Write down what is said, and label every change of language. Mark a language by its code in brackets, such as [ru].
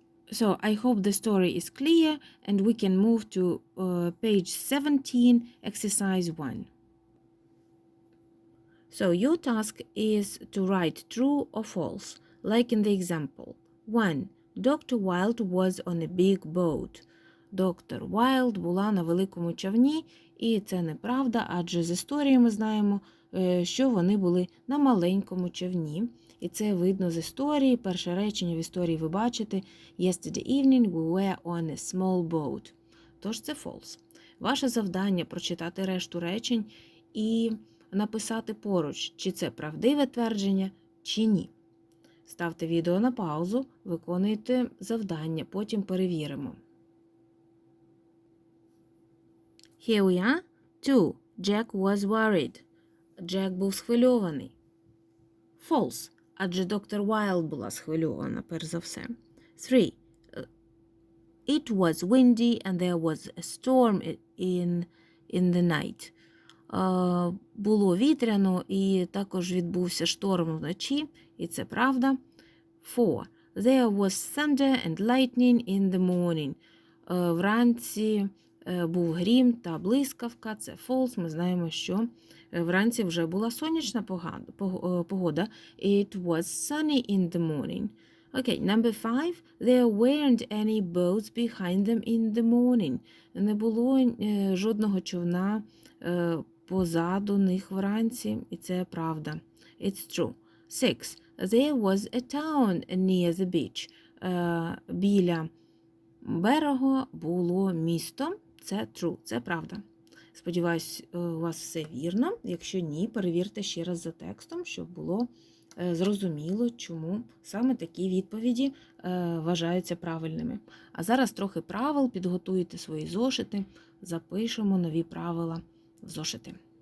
[en] So, I hope the story is clear and we can move to page 17, exercise 1. So, your task is to write true or false, like in the example. 1. Dr. Wilde was on a big boat. [uk] Доктор Уайлд була на великому човні, і це неправда, адже з історії ми знаємо, що вони були на маленькому човні. І це видно з історії. Перше речення в історії ви бачите. [en] Yesterday evening we were on a small boat. [uk] Тож це false. Ваше завдання прочитати решту речень і написати поруч, чи це правдиве твердження, чи ні. Ставте відео на паузу, виконуйте завдання, потім перевіримо. [en] Here we are. 2. Jack was worried. [uk] Джек був схвильований. [en] False. [uk] Адже доктор Уайлд була схвильована, перш за все. [en] 3. It was windy and there was a storm in the night. [uk] Було вітряно і також відбувся шторм вночі, і це правда. [en] 4. There was thunder and lightning in the morning. [uk] Вранці був грім та блискавка, це false. Ми знаємо, що вранці вже була сонячна погода. [en] It was sunny in the morning. Okay, number 5. There weren't any boats behind them in the morning. [uk] Не було жодного човна позаду них вранці, і це правда. [en] It's true. 6. There was a town near the beach. [uk] Біля берегу було місто. Це true, це правда. Сподіваюсь, у вас все вірно. Якщо ні, перевірте ще раз за текстом, щоб було зрозуміло, чому саме такі відповіді вважаються правильними. А зараз трохи правил, підготуйте свої зошити, запишемо нові правила в зошити.